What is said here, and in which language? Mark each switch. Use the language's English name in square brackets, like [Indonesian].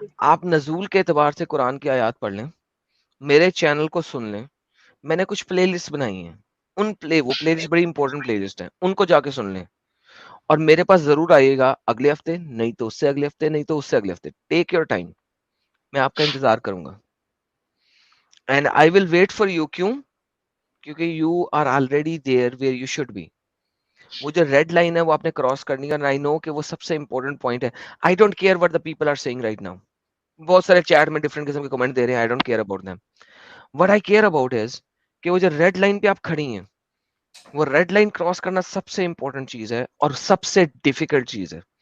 [Urdu] آپ نزول کے اعتبار سے قرآن کی آیات پڑھ لیں, میرے چینل کو سن لیں, میں نے کچھ پلے لسٹ بنائی ہیں, وہ پلے لسٹ بڑی امپورٹنٹ پلے لسٹ ہیں, ان کو جا کے سن لیں اور میرے پاس ضرور آئیے گا اگلے ہفتے, نہیں تو اس سے اگلے ہفتے, نہیں تو اس سے اگلے ہفتے. [English] take your time, [Urdu] میں آپ کا انتظار کروں گا. [English] And I will wait for you. [Urdu] کیوں؟ کیونکہ [English] You are already there where you should be. [Urdu] وہ جو ریڈ لائن ہے وہ آپ نے کراس کرنی ہے, اور [English] I know [Urdu] کہ وہ سب سے امپورٹنٹ پوائنٹ ہے. [English] I don't care what the people are saying right now. [Urdu] بہت سارے چیٹ میں ڈفرنٹ قسم کے کمنٹ دے رہے ہیں, [English] I don't care about them. What I care about is [Urdu] کہ وہ جو ریڈ لائن پہ آپ کھڑی ہیں, وہ ریڈ لائن کراس کرنا سب سے امپورٹنٹ چیز ہے اور سب سے ڈیفیکلٹ چیز ہے.